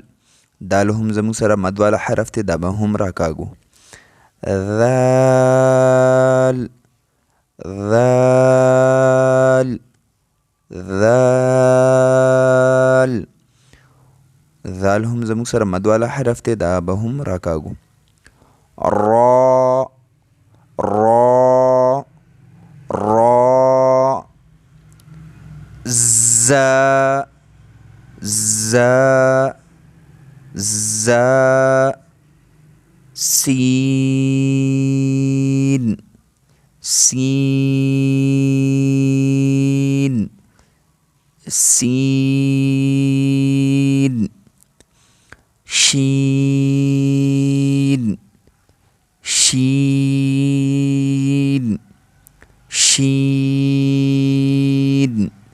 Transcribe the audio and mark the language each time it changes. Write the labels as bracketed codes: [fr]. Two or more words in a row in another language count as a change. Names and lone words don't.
[ps] دال هم زموږ سره مد والا حرف دی، دا به هم راکاږو. ذال ذال ذال. ذال هم زموږ سره مد والا حرف دی، دا به هم راکاږو. را را را. ز ز ز. سین سین سین. شین شین شین.